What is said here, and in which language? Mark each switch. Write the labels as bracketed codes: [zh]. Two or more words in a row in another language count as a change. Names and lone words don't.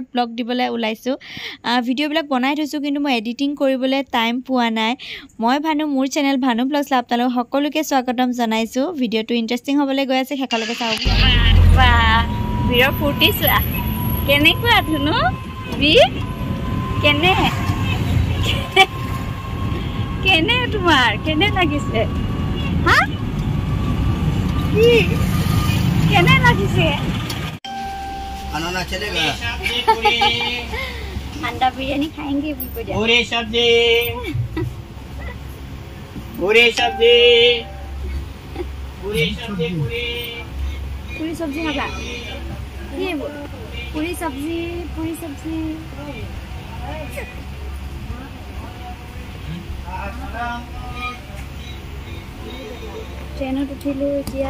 [as] ব্লগ দিবলৈ ওলাইছো ভিডিঅ'বিলাক বনাই থৈছো কিন্তু মই এডিটিং কৰিবলৈ টাইম পোৱা নাই মই ভানু মোৰ চেনেল ভানু ব্লগছ আপোনালোক সকলোকে স্বাগতম জনাইছো ভিডিঅ'টো ইন্টাৰেষ্টিং হ'বলৈ গৈ আছে হেকালৈকে চাওক বাহ ভিডিঅ' ফুৰ্তি চোৱা কেনেকুৱা ধুনু বি কেনে কেনে তোমাৰ কেনে লাগিছে হা কেনে লাগিছে [hi] खाना चलेगा अंडा बिरयानी खाएंगे पूरी सब्जी पूरी सब्जी पूरी सब्जी [as] পুৰী সব্জী খাবা য়ে পুৰী সব্জী ট্ৰেইনত উঠিলো এতিয়া